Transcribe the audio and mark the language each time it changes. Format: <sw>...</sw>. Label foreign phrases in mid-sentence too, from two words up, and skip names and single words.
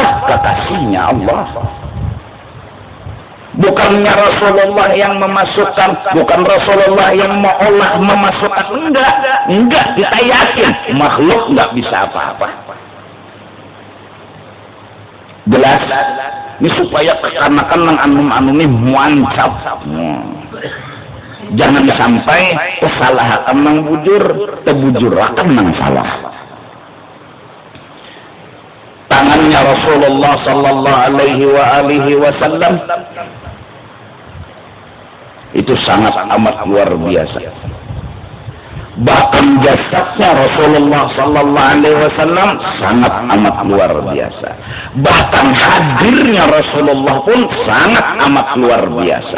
<id>Kekasihnya Allah. Bukannya Rasulullah yang memasukkan, bukan Rasulullah yang mengolah memasukkan. Enggak, kita yakin makhluk enggak bisa apa-apa. Jelas,</id> <bjn>ini supaya kekanakan nang anum ini muancap. Jangan sampai kesalahan nang bujur, tebujurakan nang salah.</bjn> <id>Tangannya Rasulullah</id> <ar>صلى الله عليه وسلم</ar> <id>itu sangat amat luar biasa. Bahkan jasadnya Rasulullah</id> <ar>صلى الله عليه وسلم</ar> <id>sangat amat luar biasa. Bahkan hadirnya Rasulullah pun sangat amat luar biasa.</id>